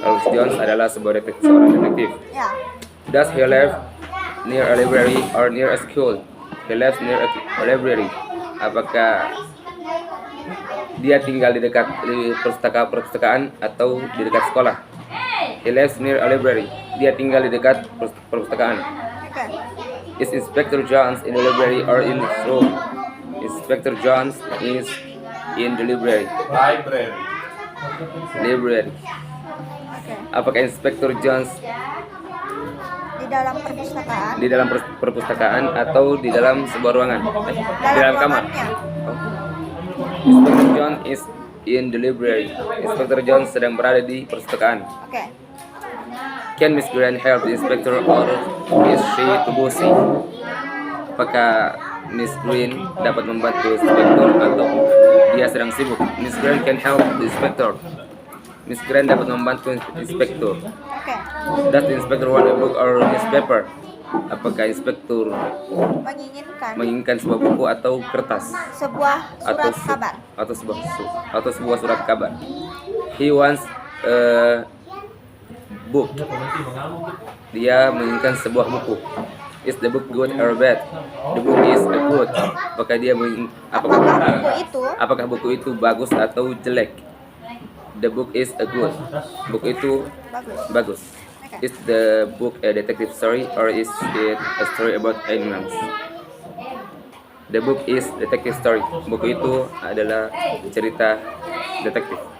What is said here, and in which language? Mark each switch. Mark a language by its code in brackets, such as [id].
[id] Robert Jones adalah seorang detektif. [en] Yeah. Does he live near a library or near a school? He lives near a library. [id] Apakah dia tinggal di perpustakaan atau di dekat sekolah? [en] He lives near a library. [id] Dia tinggal di dekat perpustakaan. [en] Okay. Is Inspector Jones in the library or in his room? Inspector Jones is in the library. Library. Okay. [id] Apakah Inspector Jones Di dalam perpustakaan. di dalam perpustakaan atau di dalam sebuah ruangan? Di dalam kamar. ruangannya. Oh. [en] Inspector Jones is in the library. [id] Inspector Jones sedang berada di perpustakaan. [en] Okay. Can Miss Green help the inspector or is she too busy? [id] Apakah Miss Green dapat membantu inspektur atau dia sedang sibuk? [en] Miss Green can help the inspector. [id] Miss Green dapat membantu inspektur. [en] Okay. Does the inspector want a book or newspaper? [id] Apakah inspektur menginginkan sebuah buku atau kertas? Sebuah surat kabar. Atau sebuah surat kabar. [en] He wants a book. [id] Dia menginginkan sebuah buku. [en] Is the book good or bad? The book is good. [id] Apakah buku itu bagus atau jelek? [en] The book is good. [id] Buku itu bagus. [en] Is the book a detective story or is it a story about animals? The book is detective story. [id] Buku itu adalah cerita detektif.